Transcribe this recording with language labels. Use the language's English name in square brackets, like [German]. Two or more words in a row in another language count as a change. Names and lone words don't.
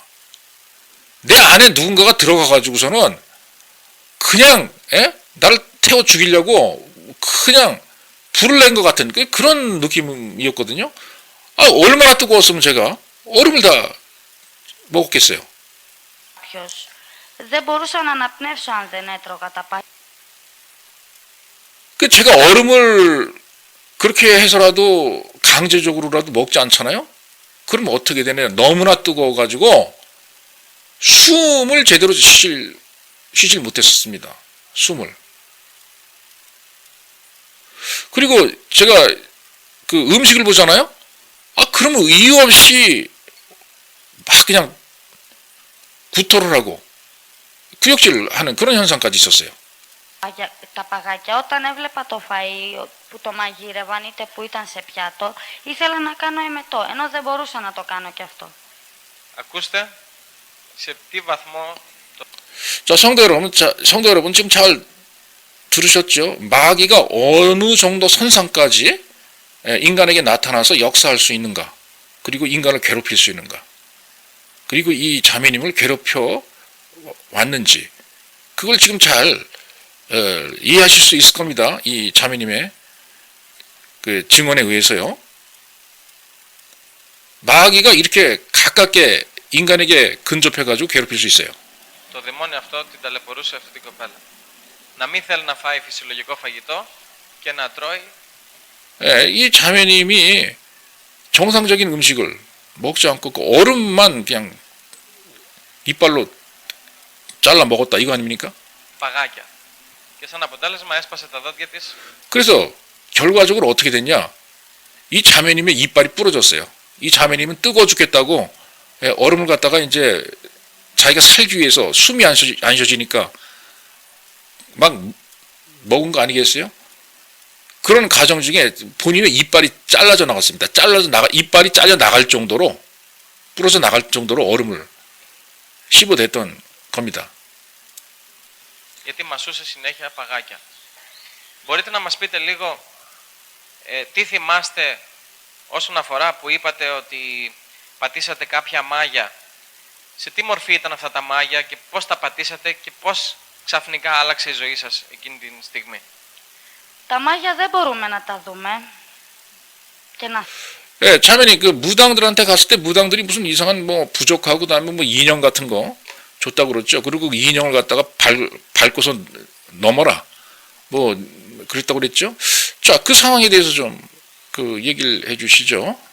[Korean] 내 안에 누군가가 들어가가지고서는 그냥 나를 태워 죽이려고 그냥 불을 낸 것 같은 그런 느낌이었거든요. 아, 얼마나 뜨거웠으면 제가 얼음을 다 먹었겠어요. [Greek] Δεν μπορούσα να αναπνεύσω αν δεν έτρωγα τα παγάκια. [Korean] 그 제가 얼음을 그렇게 해서라도 강제적으로라도 먹지 않잖아요. 그럼 어떻게 되냐면 너무나 뜨거워가지고 숨을 제대로 쉬질 못했었습니다. 숨을. 그리고 제가 그 음식을 보잖아요. 아, 그러면 이유 없이 막 그냥 구토를 하고 구역질을 하는 그런 현상까지 있었어요. [Greek] Τα παγάκια, όταν έβλεπα το φαΐ που το μαγείρευαν είτε που ήταν σε πιάτο, ήθελα να κάνω εμετό, ενώ δεν μπορούσα να το κάνω και αυτό. Ακούστε, σε τι βαθμό... [Korean] 자, 성도 여러분 지금 잘 들으셨죠? 마귀가 어느 정도 선상까지 인간에게 나타나서 역사할 수 있는가? 그리고 인간을 괴롭힐 수 있는가? 그리고 이 자매님을 괴롭혀 왔는지 그걸 지금 잘 이해하실 수 있을 겁니다. 이 자매님의 그 증언에 의해서요. 마귀가 이렇게 가깝게 인간에게 근접해가지고 괴롭힐 수 있어요. [Greek] Το δαιμόνιο αυτό την ταλαιπωρούσε αυτή την κοπέλα. Να μην θέλει να φάει φυσιολογικό φαγητό και να τρώει. [Korean] 이 자매님이 정상적인 음식을 먹지 않고 그 얼음만 그냥 이빨로 잘라 먹었다 이거 아닙니까? [Greek] Παγάκια. Και σαν αποτέλεσμα έσπασε τα δόντια της. [Korean] 그래서 결과적으로 어떻게 됐냐? 이 자매님의 이빨이 부러졌어요. 이 자매님은 뜨거워 죽겠다고 얼음을 갖다가 이제 자기가 살기 위해서 숨이 안 쉬어지니까 막 먹은 거 아니겠어요? 그런 과정 중에 본인의 이빨이 잘라져 나갔습니다. 이빨이 잘려 나갈 정도로 부러져 나갈 정도로 얼음을 씹어댔던 겁니다. [Greek] Γιατί μασούσε συνέχεια παγάκια. Μπορείτε να μας πείτε λίγο τι θυμάστε όσον αφορά που είπατε ότι πατήσατε κάποια μάγια. Σε τι μορφή ήταν αυτά τα μάγια και πώς τα πατήσατε και πώς ξαφνικά άλλαξε η ζωή σας εκείνη την στιγμή. Τα μάγια δεν μπορούμε να τα δούμε. Και να... [Korean] 자매님 그 무당들한테 갔을 때 무당들이 무슨 이상한 뭐 부족하고 그다음에 뭐 인형 같은 거 줬다고 그랬죠. 그리고 그 인형을 갖다가 밟고서 넘어라. 뭐 그랬다고 그랬죠. 자, 그 상황에 대해서 좀 그 얘기를 해 주시죠.